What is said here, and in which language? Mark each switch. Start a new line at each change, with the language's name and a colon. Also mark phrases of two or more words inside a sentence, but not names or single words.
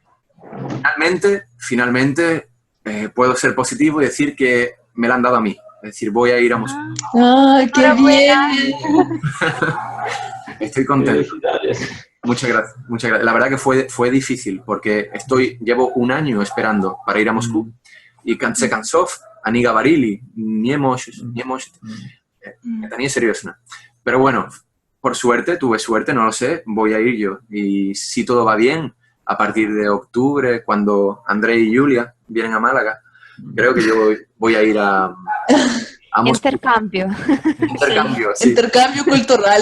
Spanish: Finalmente puedo ser positivo y decir que me la han dado a mí. Es decir, voy a ir a Moscú. ¡Ay, qué bien! Estoy contento. Muchas gracias, muchas gracias. La verdad que fue difícil porque llevo 1 año esperando para ir a Moscú y se cansó,
Russian: ani говорили, не можешь. Это не серьезно.
Spanish: Pero bueno, tuve suerte, no lo sé, voy a ir yo. Y si todo va bien, a partir de octubre, cuando André y Julia vienen a Málaga, creo que yo voy a ir a Moscú. Intercambio. Sí. Intercambio cultural.